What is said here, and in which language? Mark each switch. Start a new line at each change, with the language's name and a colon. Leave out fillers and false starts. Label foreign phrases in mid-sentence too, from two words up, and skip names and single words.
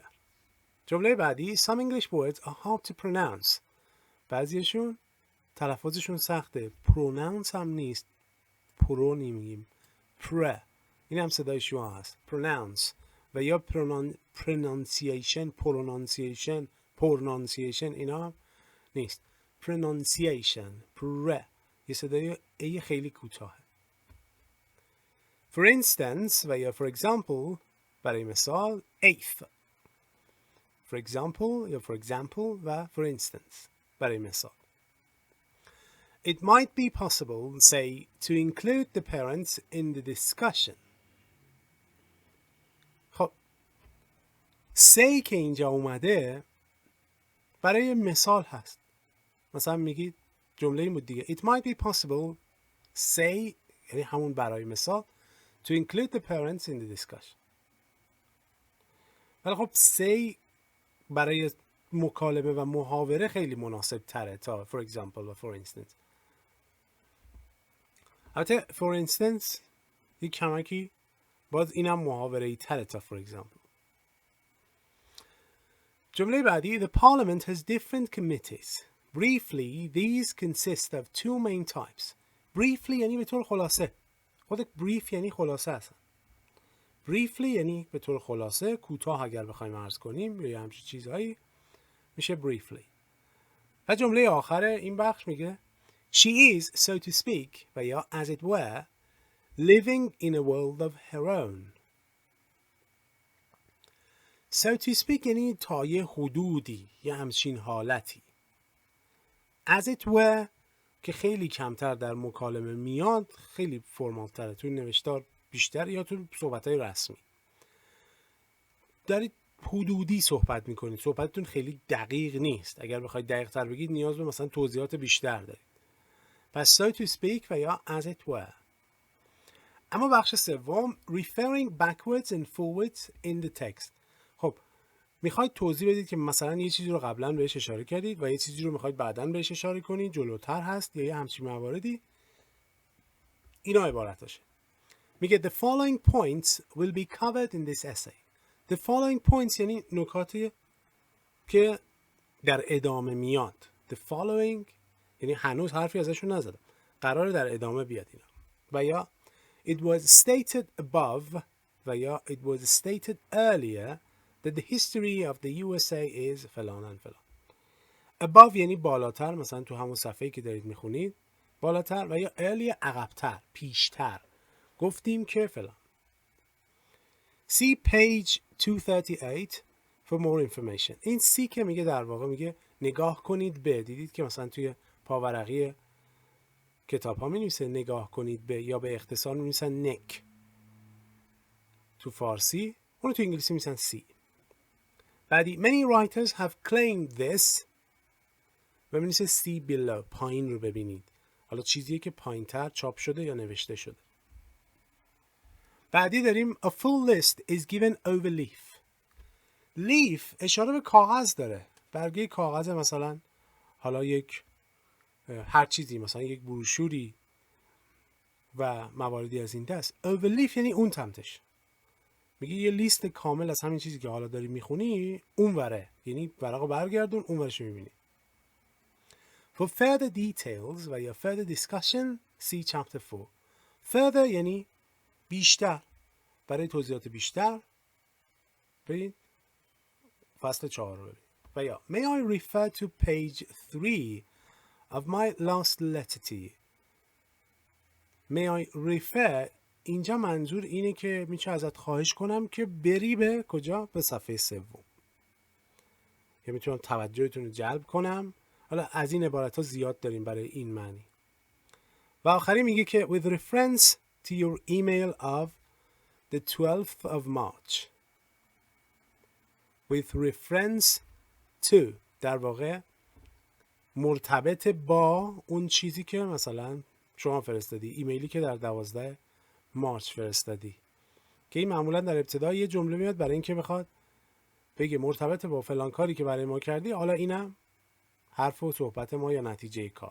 Persian: جمله بعدی
English: some English words are hard to pronounce.
Persian: بعضیشون تلفظشون سخته. pronounce هم نیست، پرو نمیگیم، این هم صدای شما هست. pronounce و یا pronunciation اینا هم نیست. pronunciation یه صدای ای خیلی کوتاهه.
English: for instance
Persian: و یا
English: for example
Persian: برای مثال
English: eighth. for example یا for example و for instance
Persian: برای مثال.
English: It might be possible, say, to include the parents in the discussion.
Persian: خب say که اینجا اومده برای مثال هست. مثلا میگید جمله این بود دیگه.
English: It might be possible, say
Persian: یعنی همون برای مثال
English: to include the parents in the discussion.
Persian: ولی خب say برای مکالمه و محاوره خیلی مناسب تره تا
English: for example
Persian: و
English: for instance.
Persian: البته
English: for instance
Persian: یک کمکی باز اینم محاوره‌ای تره تا
English: for example.
Persian: جمله بعدی
English: The parliament has different committees. Briefly, these consist of two main types.
Persian: Briefly یعنی به طور خلاصه. خود brief یعنی خلاصه هستن. Briefly یعنی به طور خلاصه، کوتاه اگر بخوایم عرض کنیم یا همچین چیزهایی میشه briefly. و جمله آخر این بخش میگه
English: She is, so to speak,
Persian: و یا
English: as it were, living in a world of her own. So to speak
Persian: یعنی تا یه حدودی، یه همچین حالتی.
English: As it were
Persian: که خیلی کمتر در مکالمه میاد، خیلی فرمال تره، تو نوشتار بیشتر یا تو صحبت‌های رسمی. دارید حدودی صحبت میکنید، صحبتتون خیلی دقیق نیست. اگر بخواید دقیق تر بگید نیاز به مثلا توضیحات بیشتر دارید.
English: پس so to speak
Persian: و یا
English: as it were.
Persian: اما بخش سوم
English: referring backwards and forwards in the text.
Persian: خب میخواید توضیح بدید که مثلا یه چیزی رو قبلا بهش اشاره کردید و یه چیزی رو میخواید بعداً بهش اشاره کنید، جلوتر هست یا یه همچین مواردی. اینا عبارتاشه.
English: میگه the following points will be covered in this essay. The following points
Persian: یعنی نکاتی که در ادامه میاد.
English: The following
Persian: یعنی هنوز حرفی ازشون نزدم، قراره در ادامه بیاد اینا. و یا
English: it was stated above
Persian: و یا
English: it was stated earlier that the history of the USA is فلان and فلان.
Persian: above یعنی بالاتر، مثلا تو همون صفحه‌ای که دارید میخونید بالاتر، و یا earlier عقبتر، پیشتر. گفتیم که فلان.
English: See page 238 for more information.
Persian: این سی که میگه در واقع میگه نگاه کنید به. دیدید که مثلا توی پاورقی کتاب ها می نویسه نگاه کنید به، یا به اختصار می نویسن نک تو فارسی، اونو تو انگلیسی می نویسن سی.
English: بعدی many writers have claimed this
Persian: و می نویسه
English: see below،
Persian: پایین رو ببینید. حالا چیزیه که پایین تر چاپ شده یا نوشته شده. بعدی داریم
English: a full list is given over leaf.
Persian: leaf اشاره به کاغذ داره، برگه کاغذ، مثلا حالا یک هر چیزی، مثلا یک بروشوری و مواردی از این دست.
English: over leaf
Persian: یعنی اون تمتش، میگه یه لیست کامل از همین چیزی که حالا داری میخونی اون وره، یعنی ورقو برگردون اون ورشو میبینی.
English: for further details
Persian: و یا
English: further discussion see chapter 4.
Persian: further یعنی بیشتر، برای توضیحات بیشتر برید فصل 4 رو برید. و یا
English: may I refer to page 3 of my last letter to you. may I refer
Persian: اینجا منظور اینه که میشه ازت خواهش کنم که بری به کجا؟ به صفحه 3. یا میتونم توجهتون رو جلب کنم. حالا از این عبارت ها زیاد داریم برای این معنی. و آخری میگه که
English: with reference to your email of the 12th of March. with reference to
Persian: در واقع مرتبط با اون چیزی که مثلا شما فرستادی، ایمیلی که در 12 مارچ فرستادی، که این معمولا در ابتدا یه جمله میاد برای اینکه بخواد بگه مرتبط با فلان کاری که برای ما کردی، حالا اینم حرف و صحبت ما یا نتیجه کار.